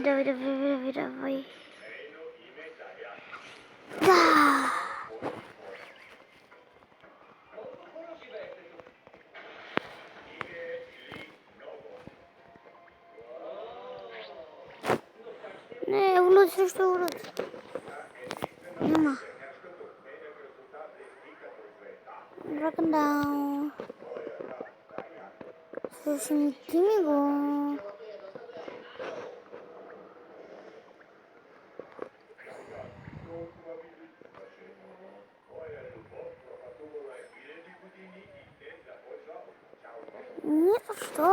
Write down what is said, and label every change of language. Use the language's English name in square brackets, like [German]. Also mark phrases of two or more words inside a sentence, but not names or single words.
[Bulgarian] Давай! Да! Не, еволюция срещу еволюция. Няма. [English] Broken down. [Bulgarian] Слушай, ти ми го. [Russian] Нет, что?